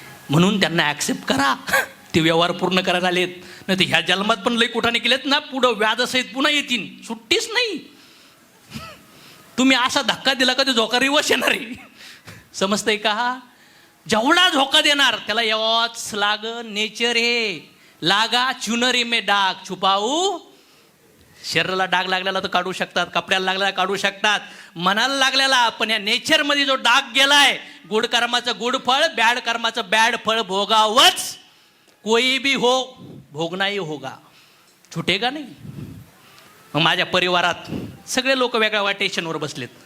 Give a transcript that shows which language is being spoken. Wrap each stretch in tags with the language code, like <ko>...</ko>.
<mr>म्हणून त्यांना ॲक्सेप्ट करा. ते व्यवहार पूर्ण करायला आलेत, नाही तर ह्या जन्मात पण लई कुठाने केलेत ना, पुढं व्याजासहित पुन्हा येतील, सुट्टीच नाही. तुम्ही असा धक्का दिला का ते झोका रिवर्स येणार आहे. समजतंय का? जेवढा झोका देणार त्याला यावाच लाग. नेचर हे</mr> <hi>लागा चुनरी में डाग छुपाऊ.</hi> <mr>शरीराला डाग लागलेला तर काढू शकतात, कपड्याला लागलेला काढू शकतात, मनाला लागलेला. पण या नेचरमध्ये जो डाग गेलाय, गुड कर्माचं गुड फळ, बॅड कर्माचं बॅड फळ भोगावंच.</mr> <hi>कोई भी हो, भोगना ही होगा, छुटेगा नाही.</hi> <mr>मग माझ्या परिवारात सगळे लोक वेगळ्या स्टेशनवर बसलेत.</mr>